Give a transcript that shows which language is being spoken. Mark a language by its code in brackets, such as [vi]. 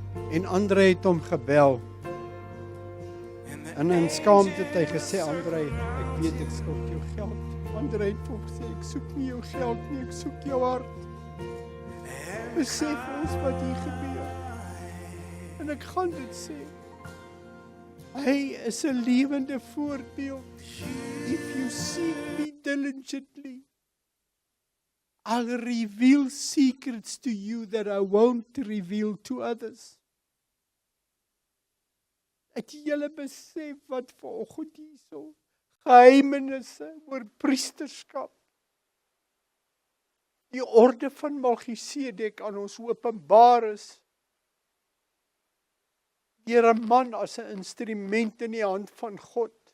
[af] En Andrei het hom gebel. En in skaamte het hy gesê, Andrei, ek weet ek skuld jou geld. Andrei het hom gesê, ek soek nie jou geld nie, ek soek jou hart. Besef ons wat hier gebeur. En ek gaan dit sê. Hy is 'n lewende voorbeeld. [en] If you seek me diligently, I'll reveal secrets to you that I won't reveal to others. [af] Het julle besef wat vanoggend hierso geheimenisse oor priesterskap, die orde van Melchisedek aan ons openbaar is, deur 'n man as 'n instrument in die hand van God.